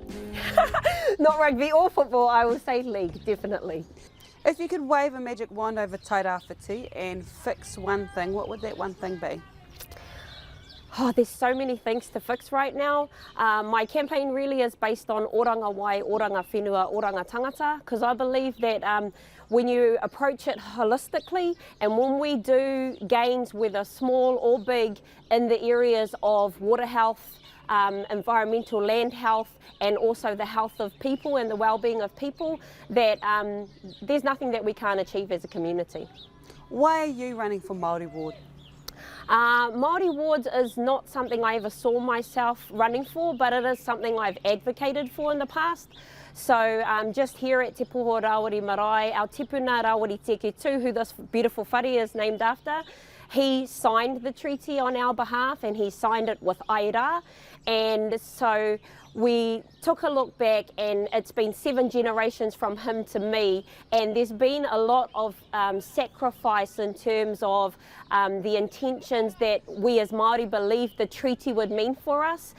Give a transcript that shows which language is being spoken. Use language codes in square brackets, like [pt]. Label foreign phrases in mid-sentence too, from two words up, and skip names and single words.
[en] Not rugby or football, I will say league, definitely. If you could wave a magic wand over tairawhiti and fix one thing, what would that one thing be? Oh, there's so many things to fix right now. My campaign really is based on [mi] oranga wai, oranga whenua, oranga tangata, [en] because I believe that when you approach it holistically and when we do gains, whether small or big, in the areas of water health, environmental land health, and also the health of people and the well-being of people, that there's nothing that we can't achieve as a community. Why are you running for Māori Ward? Māori Wards is not something I ever saw myself running for, but it is something I've advocated for in the past. So just here at Te Poho Rawiri Marae, our tipuna Rawiri Teke Tū, who this beautiful whare is named after, he signed the treaty on our behalf and he signed it with Aira. And so we took a look back and it's been 7 generations from him to me, and there's been a lot of sacrifice in terms of the intentions that we as Māori believed the treaty would mean for us.